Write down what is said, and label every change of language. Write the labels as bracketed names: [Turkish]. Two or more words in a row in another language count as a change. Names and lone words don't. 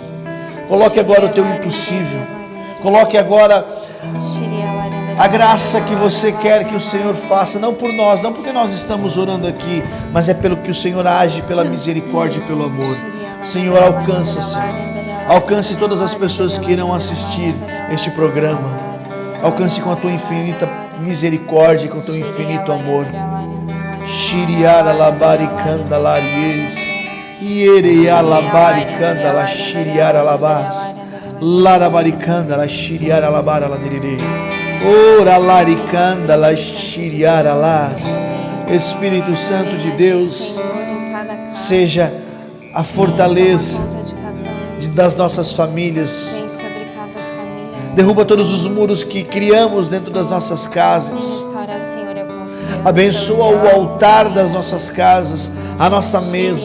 [Portuguese] Coloque agora o teu impossível. Coloque agora a graça que você quer que o Senhor faça, não por nós, não porque nós estamos orando aqui, mas é pelo que o Senhor age, pela misericórdia e pelo amor. Senhor, alcança, Senhor. Alcance todas as pessoas que irão assistir este programa. Alcance com a Tua infinita misericórdia e com o Teu infinito amor. Shiriara labaricanda laries, Iereia labaricanda la shiriara labas, Larabaricanda la shiriara labara ladirire, Ora laricanda la shiriara las. Espírito Santo de Deus, seja a fortaleza das nossas famílias. Derruba todos os muros que criamos dentro das nossas casas. Abençoa o altar das nossas casas, a nossa mesa.